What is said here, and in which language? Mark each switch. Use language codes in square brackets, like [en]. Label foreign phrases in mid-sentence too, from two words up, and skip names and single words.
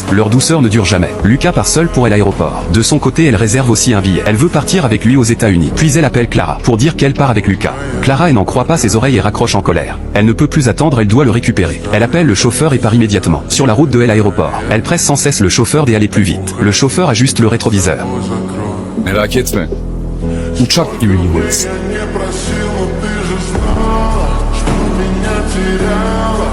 [fr] Leur douceur ne dure jamais. Lucas part seul pour l'aéroport. De son côté elle réserve aussi un billet. Elle veut partir avec lui aux États-Unis. Puis elle appelle Clara pour dire qu'elle part avec Lucas. Clara n'en croit pas ses oreilles et raccroche en colère. Elle ne peut plus attendre, elle doit le récupérer. Elle appelle le chauffeur et part immédiatement. Sur la route de l'aéroport, elle presse sans cesse le chauffeur d'aller plus vite. Le chauffeur ajuste le rétroviseur. [tr] Merak etme. Uçak gibi gidiyoruz. [ru] Я не просила, ты же знала, что меня теряла.